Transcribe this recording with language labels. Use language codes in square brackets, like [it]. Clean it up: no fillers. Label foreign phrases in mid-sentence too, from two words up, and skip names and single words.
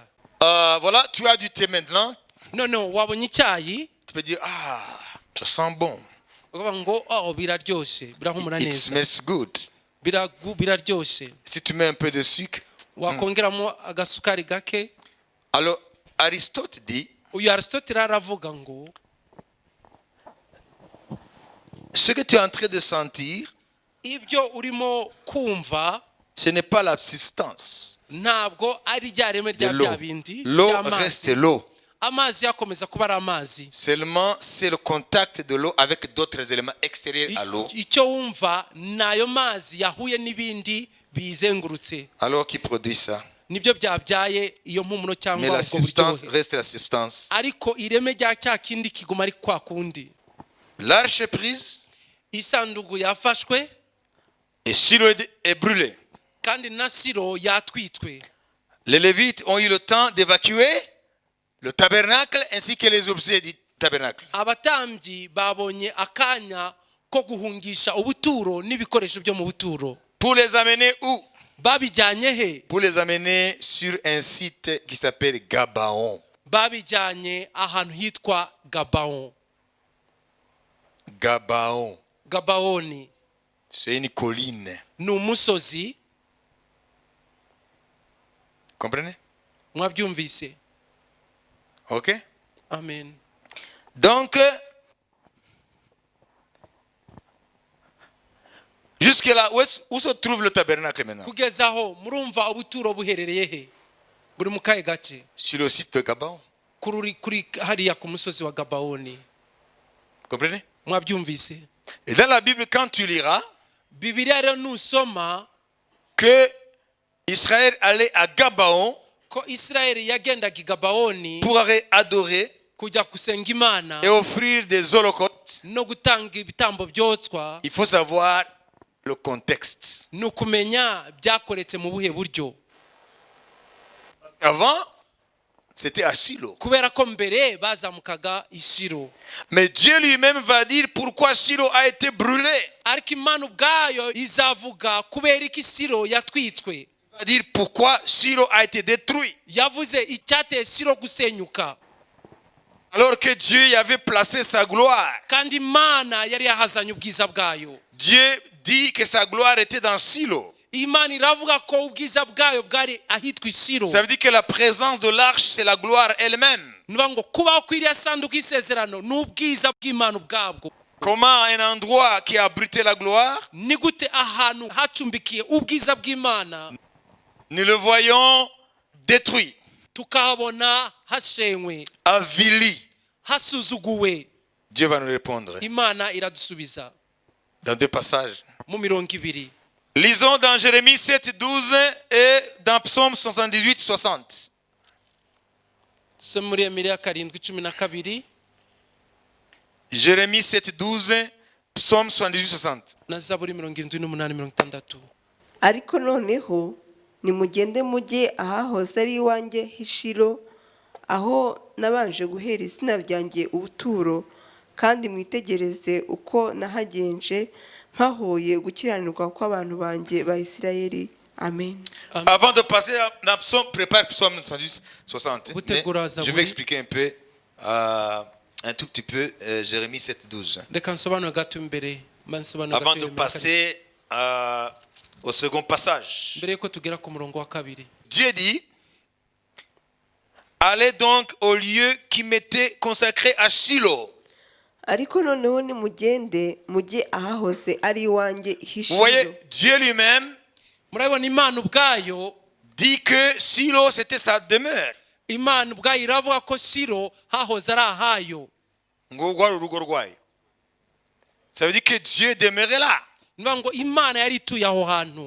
[fr] Voilà, tu as du thé maintenant. [rw] Noneho wabonye icyayi [fr] Tu peux dire, ah, ça sent bon. [rw] ukavuga ngo biraryoshye, birahumura [en] It [rw] neza, [en] smells good. [rw] biraryoshye. [fr] Si tu mets un peu de sucre. [rw] Wakongeramo agasukari gake. [fr] Alors, Aristote dit, [rw] Uyu Aristote aravuga ngo [fr] ce que tu es en train de sentir, [rw] ibyo urimo kumva [fr] ce n'est pas la substance [rw] ntabwo ari rya reme [fr] de [rw] rya [fr] l'eau. [rw] bya bindi [fr] L'eau [rw] by'amazi. [fr] reste l'eau. [rw] Amazi yakomeza kuba ari amazi. [fr] Seulement, c'est le contact de l'eau avec d'autres éléments extérieurs à l'eau. [rw] Icyo wumva nayo mazi yahuye n'ibindi bizengurutse, [fr] Alors, qui produit ça? [rw] nibyo byabyaye iyo mpumuro [fr] Mais [rw] cyangwa [fr] la [rw] ubwo [fr] substance [rw] buryohe. [fr] reste la substance. [rw] Ariko ireme rya cya kindi kiguma ari kwa kundi. [fr] L'arche est prise [rw] Isanduku yafashwe [fr] et Silo est brûlé. [rw] kandi na Silo yatwitswe. [fr] Les Lévites ont eu le temps d'évacuer le tabernacle ainsi que les objets du tabernacle. [rw] Abatambyi babonye akanya ko guhungisha ubuturo n'ibikoresho byo mu buturo. [fr] Pour les amener où? [rw] Babijyanye he? [fr] Pour les amener sur un site qui s'appelle Gabaon. [rw] Babijyanye ahantu hitwa Gabaon. Gabaon. Gabaoni [fr] C'est une colline. [rw] ni umusozi. [fr] Comprenez? [rw] Mwabyumvise? Ok? amen. [fr] Donc, jusque là, où se trouve le tabernacle maintenant? [rw] Kugeza aho murumva ubuturo buherereye he? Buri mu kahe gace? [fr] Sur le site de Gabaon. [rw] Kuri hariya ku musozi wa Gabaoni. [fr] Comprenez? [rw] Mwabyumvise? [fr] Et dans la Bible, quand tu liras [rw] Bibiliya rero nusoma [fr] que Israël allait à Gabaon [rw] ko Israeli yagendaga i Gabaoni [fr] pour aller adorer [rw] kujya kusenga Imana [fr] et offrir des holocaustes, [rw] no gutanga ibitambo byotswa, [fr] il faut savoir le contexte. [rw] nukumenya byakoretse mu buhe buryo. [fr] Avant, c'était à Shilo. [rw] Kubera ko mbere bazamukaga i Shilo. [fr] Mais Dieu lui-même va dire pourquoi Shilo a été brûlé. [rw] Ariko Imana ubwayo izavuga kubera iki Shilo yatwitswe. [fr] Il va dire pourquoi Shilo a été détruit. [rw] Yavuze icyateye Shilo gusenyuka. [fr] Alors que Dieu y avait placé sa gloire. [rw] Kandi Imana yari yahazanye ubwiza bwayo. [fr] Dieu dit que sa gloire était dans Shilo. [rw] Imana iravuga ko ubwiza bwayo bwari ahitwa Shilo. [fr] Ça veut dire que la présence de l'arche, c'est la gloire elle-même. [rw] Nuba ngo kubaho kw'iriya sanduku y'isezerano n'ubwiza bw'Imana ubwabwo. [fr] Comment un endroit qui a abrité la gloire, [rw] Ni gute ahantu hacumbikiye ubwiza bw'Imana [fr] nous le voyons détruit, [rw] tukahabona hashenywe, [fr] avili. [rw] hasuzuguwe. [fr] Dieu va nous répondre [rw] Imana iradusubiza [fr] dans deux passages. [rw] mu 2. [fr] Lisons dans Jérémie 7, 12 et dans Psaume 78, 60. [rw] So muri Yeremiya 7:12 [fr] Jérémie 7, 12, Psaume 78, 60. [rw] na Zaburi 78:60. ariko noneho nimugende mujye ahahoze ari iwanjye h'Ishilo, aho nabanje guhera izina ryanjye ubuturo, kandi mwitegereze uko nahagenje mpahoye gukiranirwa kw'abantu banjye ba Isirayeli. Amen. [fr] Avant de passer dans Psaume, prépare Psaume 78, 60. Mais je vais expliquer un peu, un tout petit peu, Jérémie 7, 12. [rw] Reka nsobanure gato imbere, mansobanure [fr] Avant [rw] gato [fr] de [rw] Yeremiya 7. [fr] passer au second passage. [rw] Mbere yuko tugera ku murongo wa 2. [fr] Dieu dit, allez donc au lieu qui m'était consacré à Shilo. [rw] ariko noneho nimugende mujye ahahoze ari iwanjye [fr] Vous [rw] h'Ishilo. [fr] voyez, Dieu lui-même [rw] Murabona Imana ubwayo, [fr] dit que Shilo c'était sa demeure. [rw] Imana ubwayo iravuga ko Shilo hahoze ari ahayo. Ngo rwari urugo rwayo. [fr] Ça veut dire que Dieu demeurait là. [rw] Nuba ngo Imana yari ituye aho hantu.